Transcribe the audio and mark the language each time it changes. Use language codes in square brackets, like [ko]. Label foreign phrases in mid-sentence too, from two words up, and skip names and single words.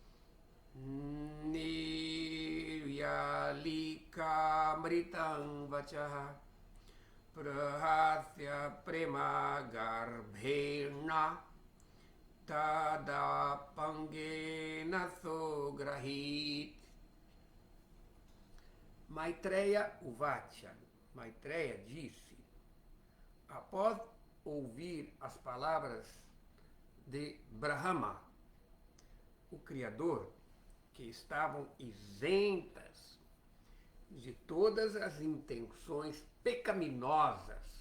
[sa] निर्यालिकामृतं वाचा प्रहस्य प्रेमगर्भेण तदपाङ्गेन सोऽग्रहीत्. मैत्रेय उवाच. [pt] Maitreya disse, após ouvir as palavras de Brahma, o Criador, que estavam isentas de todas as intenções pecaminosas